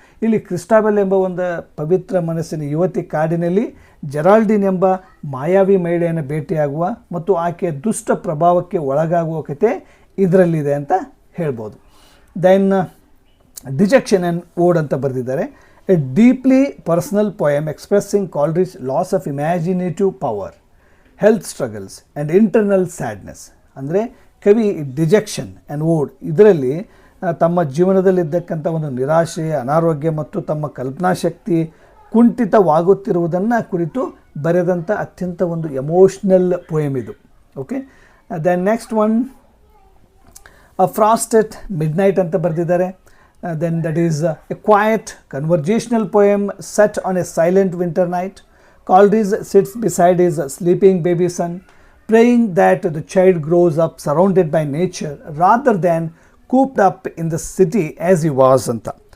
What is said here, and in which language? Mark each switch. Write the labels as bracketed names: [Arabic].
[Kannada] ಇಲ್ಲಿ ಕ್ರಿಸ್ಟಾಬೆಲ್ ಎಂಬ ಒಂದು ಪವಿತ್ರ ಮನಸ್ಸಿನ ಯುವತಿ ಕಾಡಿನಲ್ಲಿ ಜೆರಾಲ್ಡಿನ್ ಎಂಬ ಮಾಯಾವಿ ಮಹಿಳೆಯನ್ನು ಭೇಟಿಯಾಗುವ ಮತ್ತು ಆಕೆಯ ದುಷ್ಟ ಪ್ರಭಾವಕ್ಕೆ ಒಳಗಾಗುವ ಕತೆ ಇದರಲ್ಲಿದೆ ಅಂತ ಹೇಳ್ಬೋದು. ದೆನ್ ಡಿಜೆಕ್ಷನ್ ಆ್ಯಂಡ್ ಓಡ್ ಅಂತ ಬರೆದಿದ್ದಾರೆ. [English] A deeply personal poem expressing Coleridge's loss of imaginative power, health struggles and internal sadness. [Kannada] ಅಂದರೆ ಕವಿ ಡಿಜೆಕ್ಷನ್ ಆ್ಯಂಡ್ ಓಡ್ ಇದರಲ್ಲಿ ತಮ್ಮ ಜೀವನದಲ್ಲಿದ್ದಕ್ಕಂಥ ಒಂದು ನಿರಾಶೆ, ಅನಾರೋಗ್ಯ ಮತ್ತು ತಮ್ಮ ಕಲ್ಪನಾಶಕ್ತಿ ಕುಂಠಿತವಾಗುತ್ತಿರುವುದನ್ನು ಕುರಿತು ಬರೆದಂಥ ಅತ್ಯಂತ ಒಂದು [English] emotional poem [Kannada] ಇದು. [English] okay, then next one [Kannada] frost ಎಟ್ ಮಿಡ್ ನೈಟ್ ಅಂತ ಬರೆದಿದ್ದಾರೆ. [English] Then that is a quiet conversational poem set on a silent winter night. Coleridge sits beside his sleeping baby son, praying that the child grows up surrounded by nature rather than cooped up in the city as he was ಅಂತ.